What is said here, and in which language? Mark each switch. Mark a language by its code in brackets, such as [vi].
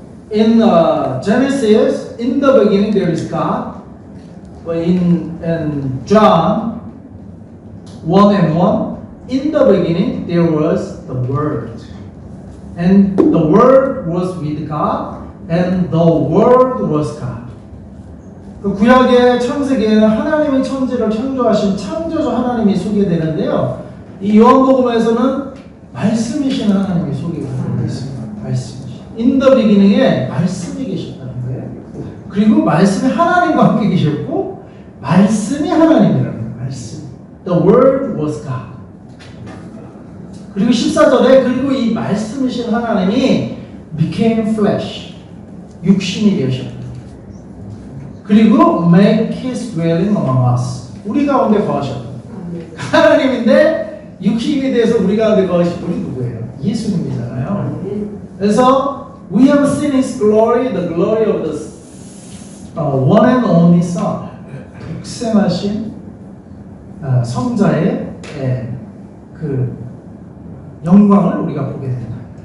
[en] In Genesis, in the beginning there is God, but in John 1 and 1, in the beginning there was the Word. And the Word was with God, and the Word was God. [ko] 그 구약의 창세기에는 하나님의 천지를 창조하신 창조주 하나님이 소개되는데요. 이 요한복음에서는 말씀이신 하나님이 소개가 되고 있습니다. 말씀이신. [en] In the beginning [ko] 에 말씀이 계셨다는 거예요. 그리고 말씀이 하나님과 함께 계셨고 말씀이 하나님이라는 거예요. 말씀. [en] The Word was God. [ko] 그리고 14절에 그리고 이 말씀이신 하나님이 [en] became flesh. [ko] 육신이 되셨다. 그리고 [en] make his dwelling among us. [ko] 우리 가운데 거하셨다. 하나님인데 육신이 돼서 우리 가운데 거하신 분이 누구예요? 예수님이잖아요. 그래서 [en] we have seen his glory, the glory of the one and only Son. [ko] 독생하신 성자의 그 영광을 우리가 보게 된다.